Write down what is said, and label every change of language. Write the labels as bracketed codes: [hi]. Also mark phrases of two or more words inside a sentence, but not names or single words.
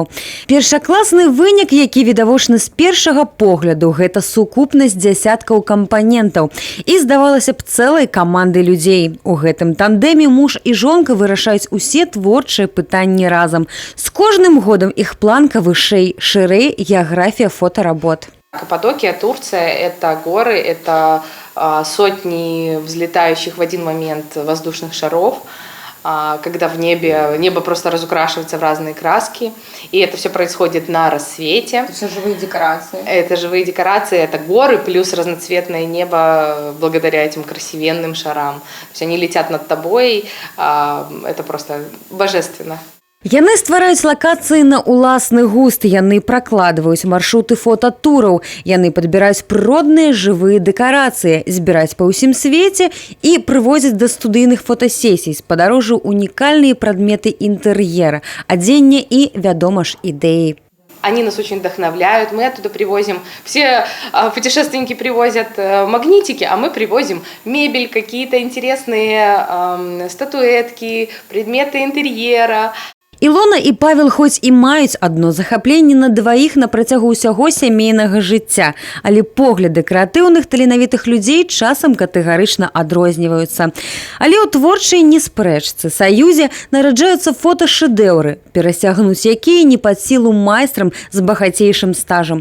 [be] Першакласны вынік, які відавочны з першага погляду, гэта сукупнасць дзясяткаў кампанентаў і, здавалася б, цэлай каманды людзей. У гэтым тандеме муж і жонка вырашаюць усе творчыя пытанні разам. З кожным годам іх планка вышэй, шырэй геаграфія фотаработ. [ru] Каппадокия, Турция – это горы, это сотни взлетающих в один момент воздушных шаров, когда небо просто разукрашивается в разные краски, и это все происходит на рассвете. Это все живые декорации. Это живые декорации, это горы плюс разноцветное небо благодаря этим красивенным шарам. То есть они летят над тобой, это просто божественно. [be] Яны ствараюць лакацыі на ўласны густ, яны пракладваюць маршруты фотатураў, яны падбіраюць прыродныя жывыя дэкарацыі, збіраюць па ўсім свеце і прывозяць да студыйных фотасесій з падарожжа унікальныя прадметы інтэр'ера, адзення і, вядома ж, ідэі. [ru] Они нас очень вдохновляют, мы оттуда привозим, все путешественники привозят магнитики, а мы привозим мебель, какие-то интересные статуэтки, предметы интерьера. [be] Ілона і Павел хоць і маюць адно захапленне на дваіх на працягу ўсяго сямейнага жыцця, але погляды крэатыўных таленавітых людзей часам катэгарычна адрозніваюцца. Але ў творчай неспрэчцы саюзе нараджаюцца фоташэдэўры, перасягнуць якія не пад сілу майстрам з багацейшым стажам.